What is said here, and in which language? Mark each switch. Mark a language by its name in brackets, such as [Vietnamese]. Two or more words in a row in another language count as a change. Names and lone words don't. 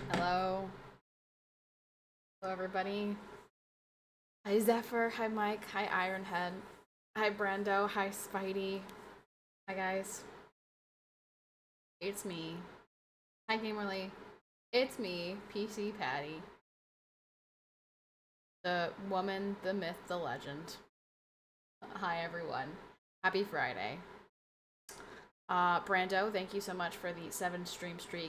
[English] Hello. Hello, everybody. Hi, Zephyr. Hi, Mike. Hi, Ironhead. Hi, Brando. Hi, Spidey. Hi, guys. It's me. Hi, Gamerly. It's me, PCPatty. The woman, the myth, the legend. Hi, everyone. Happy Friday. Brando, thank you so much for the 7 stream streak.